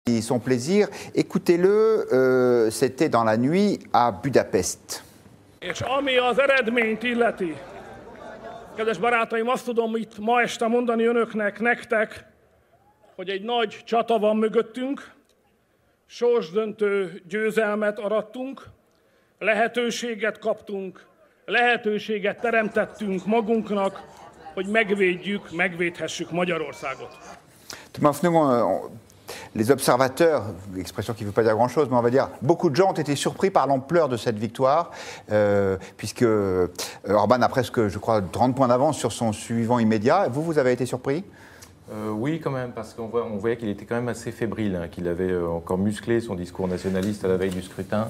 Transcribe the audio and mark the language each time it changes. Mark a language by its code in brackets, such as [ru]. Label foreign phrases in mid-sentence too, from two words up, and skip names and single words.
[fr] son plaisir. Écoutez-le, c'était dans la nuit à Budapest. [hu] És ami az eredményt illeti, kedves barátaim, azt tudom itt ma este mondani önöknek, nektek, hogy egy nagy csata van mögöttünk, sorsdöntő győzelmet arattunk, lehetőséget kaptunk, lehetőséget teremtettünk magunknak, hogy megvédjük, megvédhessük Magyarországot. [fr] Les observateurs, expression qui ne veut pas dire grand-chose, mais on va dire, beaucoup de gens ont été surpris par l'ampleur de cette victoire, puisque Orban a presque, je crois, 30 points d'avance sur son suivant immédiat. Vous avez été surpris ? Oui, quand même, parce qu'on voyait qu'il était quand même assez fébrile, hein, qu'il avait encore musclé son discours nationaliste à la veille du scrutin.